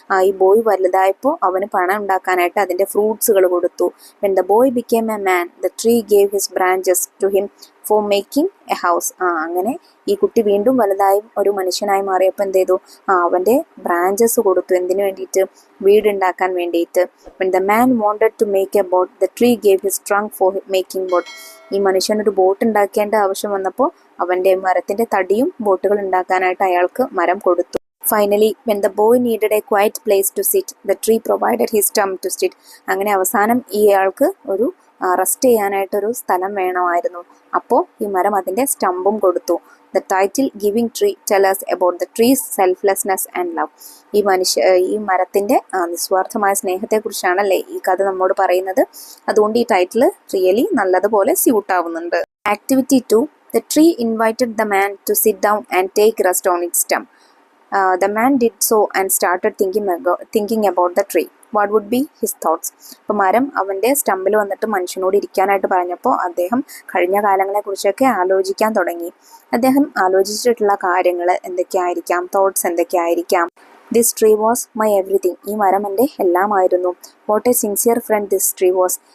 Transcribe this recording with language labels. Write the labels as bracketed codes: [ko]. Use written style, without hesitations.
[ml] ഈ ബോയ് വലുതായപ്പോൾ അവന് പണം ഉണ്ടാക്കാനായിട്ട് അതിൻ്റെ ഫ്രൂട്ട്സുകൾ കൊടുത്തു. [en] When the boy became a man the tree gave his branches to him for making a house. [ml] അങ്ങനെ ഈ കുട്ടി വീണ്ടും വലുതായി ഒരു മനുഷ്യനായി മാറിയപ്പോൾ എന്ത് ചെയ്തു, അവൻ്റെ ബ്രാഞ്ചസ് കൊടുത്തു. എന്തിനു വേണ്ടിയിട്ട്? വീടുണ്ടാക്കാൻ വേണ്ടിയിട്ട്. [en] When the man wanted to make a boat, the tree gave his trunk for making boat. [ml] ഈ മനുഷ്യനൊരു ബോട്ട് ഉണ്ടാക്കേണ്ട ആവശ്യം വന്നപ്പോൾ അവൻ്റെ മരത്തിൻ്റെ തടിയും ബോട്ടുകൾ ഉണ്ടാക്കാനായിട്ട് അയാൾക്ക് മരം കൊടുത്തു. [en] Finally, when the boy needed a quiet place to sit, the tree provided his stump to sit. [ml] അങ്ങനെ അവസാനം ഇയാൾക്ക് ഒരു റെസ്റ്റ് ചെയ്യാനായിട്ടൊരു സ്ഥലം വേണമായിരുന്നു. അപ്പോൾ ഈ മരം അതിൻ്റെ സ്റ്റമ്പും കൊടുത്തു. [en] The title Giving Tree tell us about the tree's selflessness and love. [ml] ഈ മരത്തിൻ്റെ നിസ്വാർത്ഥമായ സ്നേഹത്തെക്കുറിച്ചാണല്ലേ ഈ കഥ നമ്മോട് പറയുന്നത്. അതുകൊണ്ട് ഈ ടൈറ്റിൽ റിയലി നല്ലതുപോലെ സ്യൂട്ട് ആവുന്നുണ്ട്. [en] Activity 2. The tree invited the man to sit down and take rest on its stump. The man did so and started thinking about the tree. What would be his thoughts? [ml] അപ്പോൾ മരം അവൻ്റെ സ്റ്റമ്പിൽ വന്നിട്ട് മനുഷ്യനോട് ഇരിക്കാനായിട്ട് പറഞ്ഞപ്പോൾ അദ്ദേഹം കഴിഞ്ഞ കാലങ്ങളെക്കുറിച്ചൊക്കെ ആലോചിക്കാൻ തുടങ്ങി. അദ്ദേഹം ആലോചിച്ചിട്ടുള്ള കാര്യങ്ങൾ എന്തൊക്കെയായിരിക്കാം, thoughts എന്തൊക്കെയായിരിക്കാം? [en] This tree was my everything. [ml] ഈ മരം എൻ്റെ എല്ലാമായിരുന്നു. [en] What a sincere friend this tree was.